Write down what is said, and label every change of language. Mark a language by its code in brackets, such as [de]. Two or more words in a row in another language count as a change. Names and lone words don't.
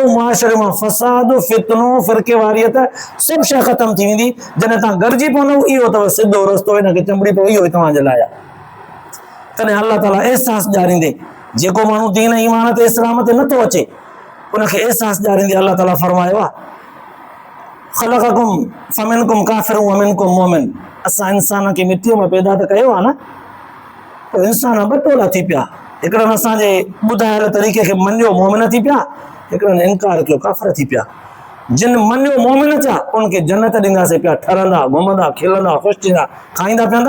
[sd] मुआशरे मां फ़साद, फितनो, फ़िरके वारियत सभु शइ ख़तमु थी वेंदी। जॾहिं तव्हां गॾिजी पवंदव, इहो अथव सिधो रस्तो, हिनखे चंबड़ी पओ, इहो ई तव्हांजे लाइ आहे। तॾहिं अल्लाह ताला अहसासु ॾियारींदे, जेको माण्हू दीन ईमान ते इस्लाम ते नथो अचे उनखे अहसासु ॾियारींदे अल्लाह ताला फरमायो आहे, [ar] خلقكم فمنكم كافر ومنكم مؤمن. [sd] असां इंसान खे मिटीअ मां पैदा त कयो आहे न, पोइ इंसान ॿ टोला थी पिया। हिकिड़नि असांजे ॿुधायल तरीक़े खे मञियो, मोमिन थी पिया, हिकिड़नि इनकार कयो, काफ़िर थी पिया। जिन मञियो, मोमिन थिया, उनखे जन्नत ॾींदासीं पिया, ठरंदा, घुमंदा, खिलंदा, ख़ुशि थींदा, खाईंदा पीअंदा।